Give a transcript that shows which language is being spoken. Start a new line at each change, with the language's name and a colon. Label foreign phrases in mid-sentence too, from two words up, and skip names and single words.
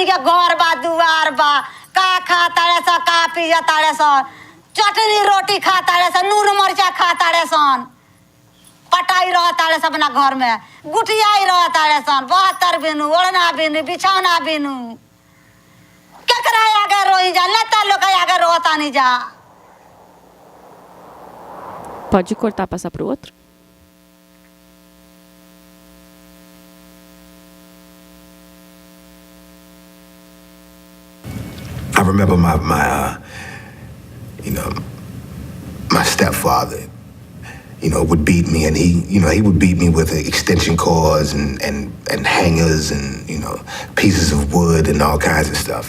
Bhojpuri: के घर बा द्वार बा का खाता रे सा का पिया तारे सन चटनी रोटी खाता रे सन नून मरचा खाता रे सन पटाई रहता रे सब अपना घर में गुटियाई रहता रे सन 72 बिनू ओढ़ना बिनू बिछौना बिनू केकरा आगे रोई जा नेता लोग आगे रोता नहीं जा।
Portuguese: Pode cortar, passar para o outro?
English: I remember my stepfather, would beat me, and he would beat me with extension cords and hangers and pieces of wood and all kinds of stuff.